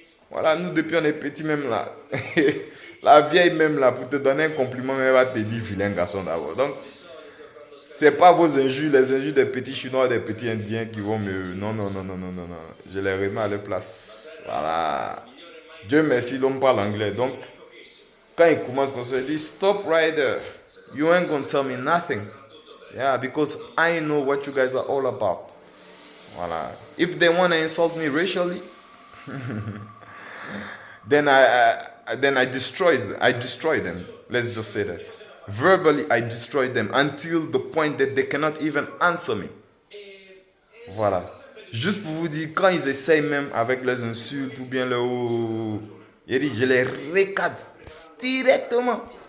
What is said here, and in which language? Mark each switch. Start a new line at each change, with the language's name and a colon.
French: Voilà, nous depuis on est petits même là. La vieille même là, pour te donner un compliment, elle va te dire vilain garçon d'abord. Donc, c'est pas vos injures, les injures des petits Chinois, des petits Indiens qui vont me... Non. Je les remets à leur place. Voilà. Dieu merci, l'homme parle anglais. Donc, quand il commence comme ça, il dit,
English: stop right there. You ain't gonna tell me nothing. Yeah, because I know what you guys are all about. Voilà. If they want to insult me racially, then I destroy them. Let's just say that. Verbally, I destroy them until the point that they cannot even answer me.
French: Voilà. Juste pour vous dire, quand ils essayent même avec les insultes ou bien je les recadre directement.